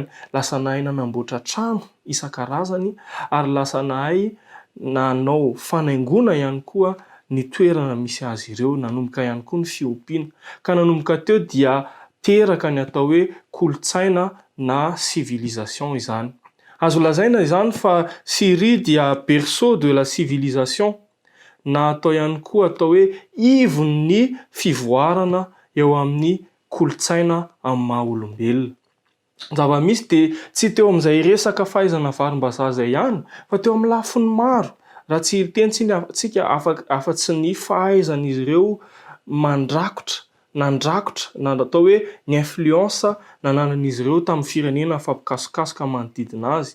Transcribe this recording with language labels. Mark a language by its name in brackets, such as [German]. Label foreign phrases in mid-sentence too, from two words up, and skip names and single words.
[Malagasy] Lasa nahay nanamboatra trano isan-karazany ary lasa nahay nanao fanaingona ihany koa ny toerana misy azy ireo, nanomboka ihany koa ny fiompiana. Ka nanomboka teo dia teraka ny atao hoe kolontsaina na civilisation izany. Azo lazaina izany fa Syrie dia [French] berceau de la civilisation, [Malagasy] na atao ihany koa atao hoe ivon'ny fivoarana eo amin'ny kolontsaina amin'ny maha olombelona. Zava-misy dia tsy teo amin'izay resaka fahaizana varim-bazaha izay ihany, fa teo amin'ny lafiny maro. Raha tsy teny tsika afa-tsy ny fahaizan'izy ireo mandrakotra, nandrakotra, na atao hoe ny influence nananan'izy ireo tamin'ny firenena fampikasokasoka manodidina azy.